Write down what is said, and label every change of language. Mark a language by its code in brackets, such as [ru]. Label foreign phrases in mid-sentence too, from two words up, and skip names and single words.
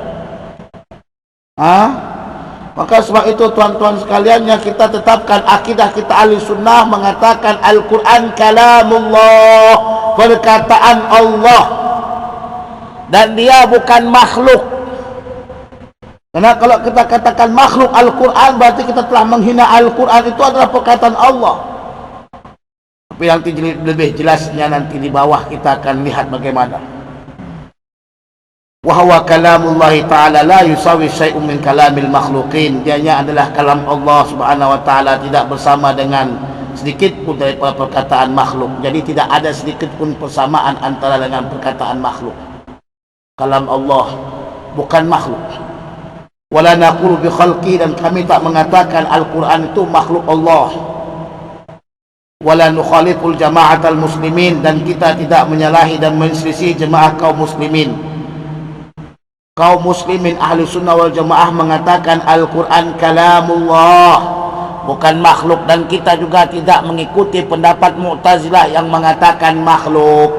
[ms] Maka sebab itu tuan-tuan sekalian, yang kita tetapkan akidah kita [ar] أهل السنة [ms] mengatakan Al-Quran kalamullah, perkataan Allah, dan dia bukan makhluk. Karena kalau kita katakan makhluk Al-Quran, berarti kita telah menghina Al-Quran. Itu adalah perkataan Allah. Tapi nanti lebih jelasnya nanti di bawah kita akan lihat bagaimana. [ar] وهو كلام الله تعالى لا يساوي شيء من كلام المخلوقين. [ms] Dianya adalah kalam Allah Subhanahu wa taala, tidak bersama dengan sedikit pun daripada perkataan makhluk. Jadi tidak ada sedikit pun persamaan antara dengan perkataan makhluk. Kalam Allah bukan makhluk. [ar] ولا نقول بخلق, [ms] dan kami tak mengatakan Al-Quran itu makhluk Allah. [ar] ولا نخالف جماعة المسلمين, [ms] dan kita tidak menyalahi dan menselisih jemaah kaum muslimin. Kaum muslimin [ar] أهل السنة والجماعة [ms] mengatakan Al-Quran kalamullah, bukan makhluk, dan kita juga tidak mengikuti pendapat Mu'tazilah yang mengatakan makhluk.